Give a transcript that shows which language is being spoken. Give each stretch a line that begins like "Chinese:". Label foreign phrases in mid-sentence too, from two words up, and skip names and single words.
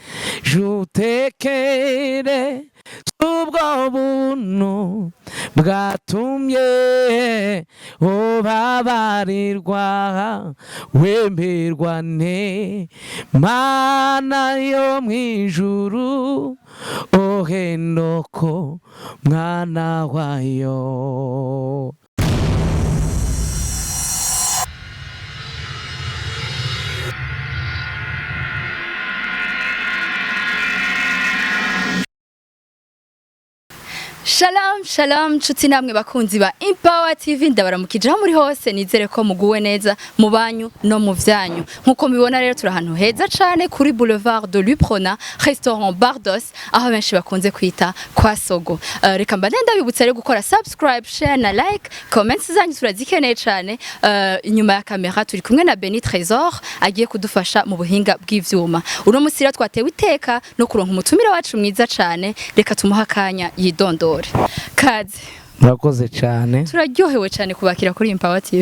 Rundi: jutekere ubwo buntu bwatumye ubabarirwa wemerwa ne mana yo mwijuru o Henoko mwana wayo.
Hebrew: Shalom shalom
Rundi: nshuti namwe bakunzi ba Empower TV ndabaramukije aho muri hose nizere ko muguwe neza mu banyu no mu vyanyu nkuko mubibona rero turi ahantu heza cane kuri Boulevard de l'Uprona Restaurant Bardos aho benshi bakunze kwita kwa Sogo. Reka mba ndabibutsa rero gukora subscribe, share na like, comments zanyu turazikeneye cane. Inyuma ya kamera turi kumwe na Beni Trésor agiye kudufasha mu buhinga bw'ivyuma. Uno musi rero twatewe iteka no kuronka umutumire wacu mwiza cane, reka tumuha kanya yidondora. Kaze murakoze cyane, turaryohewe cyane kubakira kuri Empower TV.